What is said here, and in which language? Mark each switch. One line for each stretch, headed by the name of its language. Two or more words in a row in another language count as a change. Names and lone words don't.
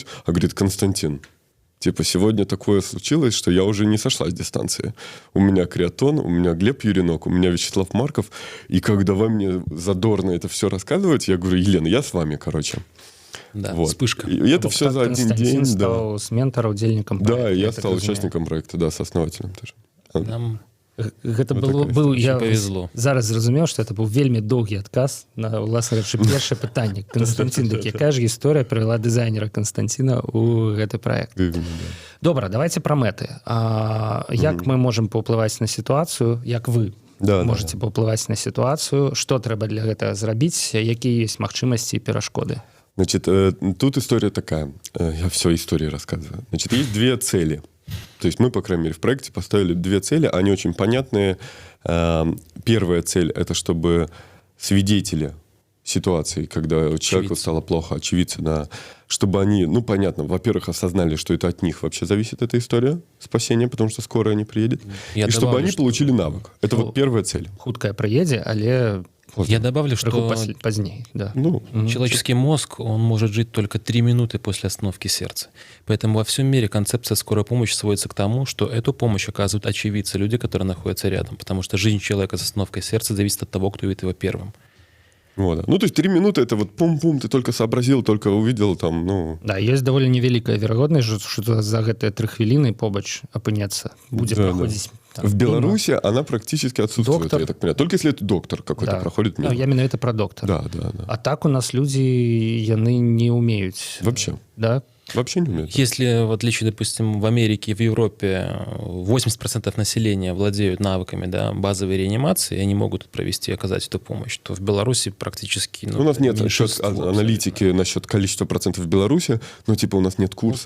Russian: А говорит, Константин, типа, сегодня такое случилось, что я уже не сошла с дистанции. У меня Креатон, у меня Глеб Юринок, у меня Вячеслав Марков. И как давай мне задорно это все рассказывать, я говорю, Елена, я с вами, короче. Да, Вот. вспышка. И это все за один Константин день. Да,
Belarusian: стаў з ментара удзельнікам да, я так
Russian: стал
Belarusian: разумею.
Russian: участником проекта, да, сооснователем тоже. Нам
Belarusian: Гэта
Russian: Вот было такая
Belarusian: быў історія. я
Russian: Очень павезло.
Belarusian: зараз зразумеў, што это быў вельмі доўгі адказ на уласна рэчы першае пытанне. Константин, дык якая ж гісторыя прывяла дызайнера Константина у гэты праект. Добра, давайте пра мэты. Як мы можам паўплываць на сітуацыю, як вы
Russian: Да,
Belarusian: можете паўплываць на сітуацыю, што трэба для гэтага зрабіць, якія ёсць магчымасці і перашкоды?
Russian: Значит, тут история такая. Я все истории рассказываю. Значит, есть две цели. То есть мы, по крайней мере, в проекте поставили две цели. Они очень понятные. Первая цель — это чтобы свидетели ситуации, когда человеку стало плохо, очевидцы, да, чтобы они, ну, понятно, во-первых, осознали, что это от них вообще зависит эта история спасения, потому что скоро не приедет. Я и чтобы добавлю, они что- получили навык. Это вот первая цель.
Belarusian: Хуткая прыедзе, але
Russian: Я добавлю,
Belarusian: крыху
Russian: что
Belarusian: пазней. Да.
Russian: Ну, человеческий мозг, он может жить только 3 минуты после остановки сердца. Поэтому во всем мире концепция скорой помощи сводится к тому, что эту помощь оказывают очевидцы, люди, которые находятся рядом. Потому что жизнь человека с остановкой сердца зависит от того, кто видит его первым. вот, да. Ну, то есть 3 минуты — это вот пум-пум, ты только сообразил, только увидел там, ну...
Belarusian: Да, ёсць даволі невялікая верагоднасць, што за гэтыя 3 хвіліны побач апыняцца будзе Да, да. праходзіць.
Russian: В Беларуси она практически отсутствует, Доктор. я так понимаю. Только если это доктор какой-то проходит мимо.
Belarusian: Я менавіта пра доктара. Да. А так у нас людзі яны не умеюць.
Russian: Вообще. Да? Вообще не умеют. Если, в отличие, допустим, в Америке и в Европе 80% населения владеют навыками, да, базовой реанимации, и они могут провести, оказать эту помощь, то в Беларуси практически... У нас нет меньшинство аналитики насчет количества процентов в Беларуси, но типа у нас нет курсов.